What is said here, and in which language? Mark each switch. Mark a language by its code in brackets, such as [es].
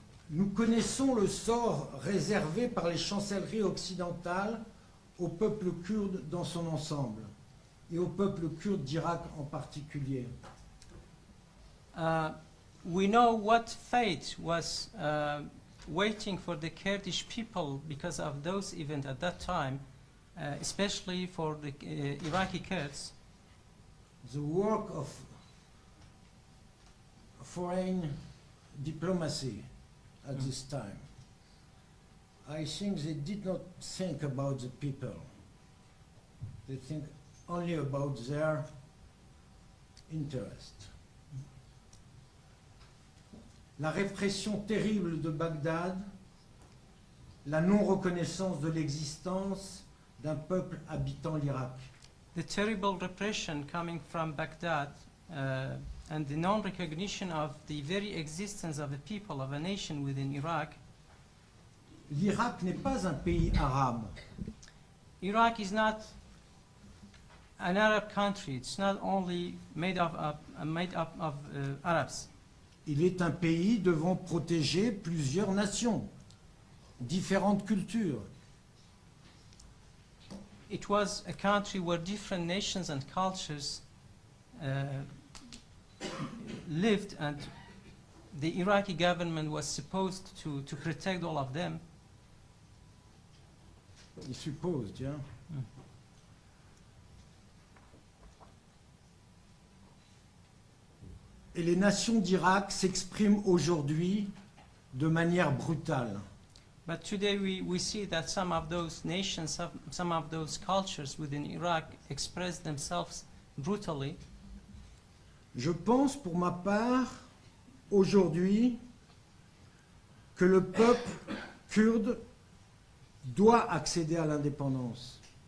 [fr] Nous connaissons le sort réservé par les chancelleries occidentales au peuple kurde dans son ensemble et au peuple kurde d'Irak en particulier. [en] We know what fate was waiting for the Kurdish people because of those events at that time, especially for the Iraqi Kurds. The work of foreign diplomacy at this time. I think they did not think about the people. They think only about their interest. [fr] La répression terrible de Bagdad, la non-reconnaissance de l'existence d'un peuple habitant l'Irak. [en] The terrible repression coming from Baghdad and the non-recognition of the very existence of a people, of a nation within Iraq. [fr] L'Irak n'est pas un pays arabe. [en] Iraq is not an Arab country. It's not only made up of Arabs. [fr] Il est un pays devant protéger plusieurs nations, différentes cultures. [en] It was a country where different nations and cultures lived, and the Iraqi government was supposed to protect all of them. [fr] Il suppose, tiens. Et les nations d'Irak s'expriment aujourd'hui de manière brutale. [en] But today we see that some of those nations, some of those cultures within Iraq express themselves brutally. [fr] Je pense pour ma part, aujourd'hui, que le peuple kurde doit accéder à l'indépendance.